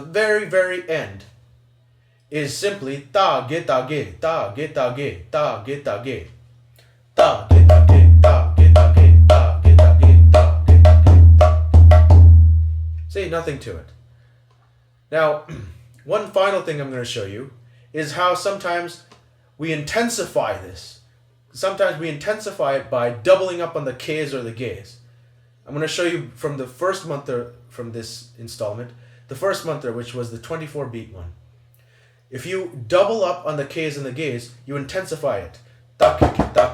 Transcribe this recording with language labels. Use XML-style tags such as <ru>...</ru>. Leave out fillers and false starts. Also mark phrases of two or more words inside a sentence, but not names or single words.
<en>very, very end, is simply ta ge ta ge ta ge ta ge ta ge ta ge ta ge ta ge ta ge ta ge ta ge ta ge ta ge ta ge. See, nothing to it. Now, one final thing I'm going to show you is how sometimes we intensify this. Sometimes we intensify it by doubling up on the Ks or the Gs. I'm going to show you from the first mantra from this installment, the first mantra, which was the 24-beat one. If you double up on the Ks and the Gs, you intensify it. Ta ke ke</en>